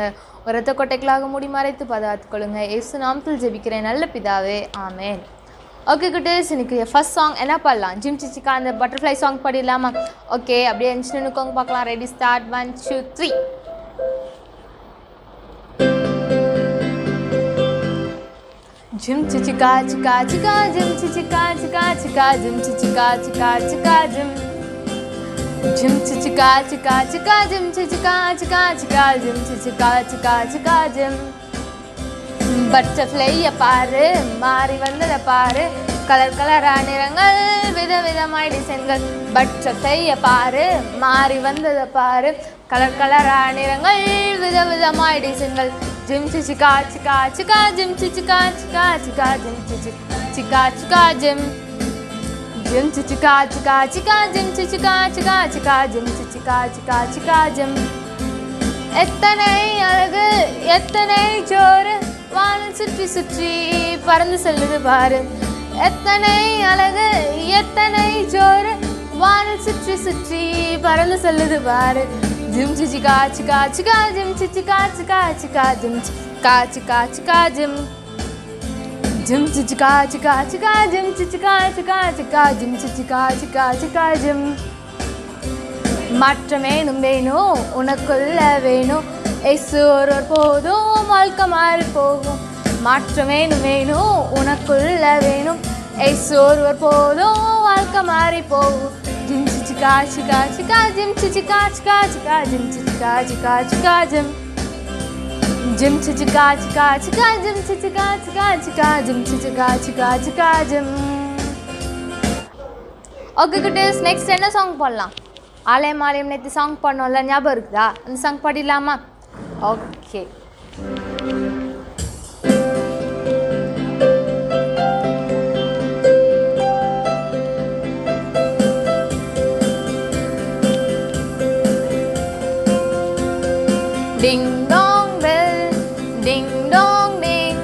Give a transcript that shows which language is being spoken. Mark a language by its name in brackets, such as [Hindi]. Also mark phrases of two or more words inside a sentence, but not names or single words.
[Tamil] ஒரு இரத்த கொட்டைகளாக மூடி மறைத்து பாதுகாத்துக்கொள்ளுங்க. இயேசு நாமத்தில் ஜெபிக்கிறேன் நல்ல பிதாவே, ஆமேன். ஓகே குட்டீஸ், இன்னைக்கு [English] first song [Tamil] என்ன பாடலாம்? ஜிம் சிச்சிக்கா அந்த [English] butterfly song [Tamil] பாடிடலாமா? ஓகே, அப்படியே இருந்துச்சு நினைக்கோங்க பார்க்கலாம். [English] Ready, start. 1 2 3. Jim chichika chika chika jim chichika chika chika jim chichika chika chika jim Jim chichika chika chika jim chichika chika chika jim chichika chika chika jim Butterfly [Tamil] பாரு மாறி வந்தத பாரு கலர் கலரா நிறங்கள் விதவிதமாய் டிசைன்கள் பட்டர்ஃப்ளை பாரு மாறி வந்தத பாரு கலர் கலரா நிறங்கள் விதவிதமாய் டிசைன்கள் Jim chichika chika chika jim chichika chika chika jim chichika chika jim Jim chichika chika chika jim chichika chika chika jim chichika chika chika jim எத்தனை அழகு எத்தனை ஜோறு வானம் சுற்றி சுற்றி பறந்து செல்லுது பாரு எத்தனை அழகு எத்தனை ஜோறு வானம் சுற்றி சுற்றி பறந்து செல்லுது பாரு Jim chichika chika chika jim chichika chika chika jim chichika chika chika jim Jim chichika chika chika jim chichika chika chika jim chichika chika chika jim மாற்றம் வேணும் வேணும் உனக்குள்ள வேணும் இயேசு ஒருவர் போதும் வாழ்க்கை மாறி போகும் மாற்றம் வேணும் வேணும் உனக்குள்ள வேணும் இயேசு ஒருவர் போதும் வாழ்க்கை மாறி போகும் Jim chichika chika chika jim chichika chika chika jim chichika chika chika jim Jim chichika chika chika jim chichika chika chika jim chichika chika chika jim [English] Okay guys, next என்ன சாங் பாடலாம்? [Tamil] ஆலயம் ஆலயம் நேற்று சாங் பாடணும்ல, ஞாபகம் இருக்குதா? அந்த சாங் பாடிடலாமா? ஓகே. [English] Ding dong bell, ding dong ding.